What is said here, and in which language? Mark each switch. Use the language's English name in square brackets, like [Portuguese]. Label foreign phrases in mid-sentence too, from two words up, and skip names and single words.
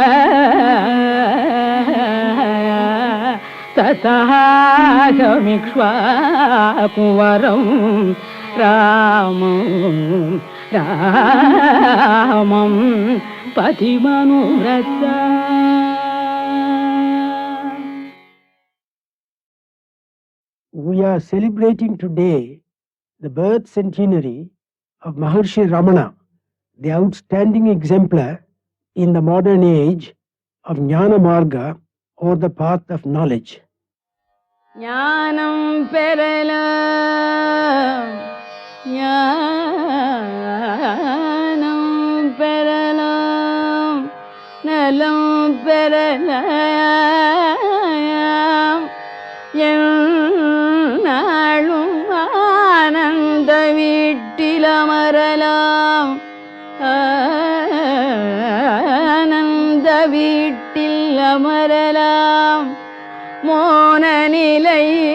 [Sanskrit] तथाहमिक्ष्वाकुवरं रामं पतिमनुव्रता. [English] We are celebrating today the birth centenary of Maharshi Ramana, the outstanding exemplar in the modern age of Jnana Marga, or the path of knowledge. [Tamil] ஞானம் பெறலாம், ஞானம் பெறலாம், நலம் பெறலாம், எந்நாளும் ஆனந்த வீட்டிலமரலாம், ஆனந்த வீட்டிலமரலாம், மோனநிலை